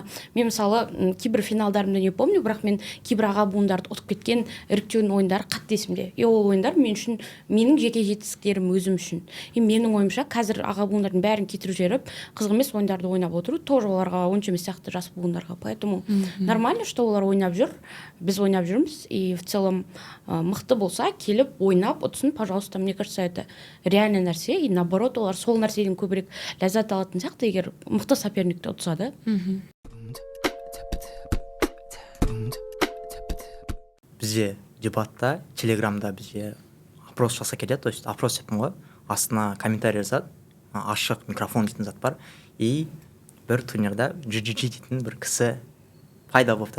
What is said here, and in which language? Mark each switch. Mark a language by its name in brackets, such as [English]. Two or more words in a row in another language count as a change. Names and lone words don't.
[Kazakh] Мен мысалы кейбір финалдарымды [Russian] не помню, [Kazakh] бірақ мен кейбір аға буындарды ұтып кеткен іріктеудің ойындары қатты есімде. И ол ойындар мен үшін менің жеке жетістіктерім өзім үшін. И менің ойымша қазір аға буындардың бәрін кетіріп жіберіп, қызық емес ойындарды ойнап отыру тоже оларға онша емес сияқты жас буындарға. [Russian] Поэтому нормально, что [Kazakh] олар ойнап жүр, біз ойнап жүрміз. [Russian] И в целом [Kazakh] мықты болса, келіп ойнап ұтсын, пожалуйста. [Russian] Мне кажется, это реальный нәрсе. И наоборот, [Kazakh] олар сол нәрседен көбірек ләззат алатын сияқты, егер мықты соперникті ұтса да. Бізде дебатта, телеграмда бізде опрос жаса кетеді, [Russian] то есть [Kazakh] опрос етім ғой, астына комментарий жазады, ашық микрофон дейтін зат бар, и бір турнирда GGG дейтін бір кісі пайда болыпты.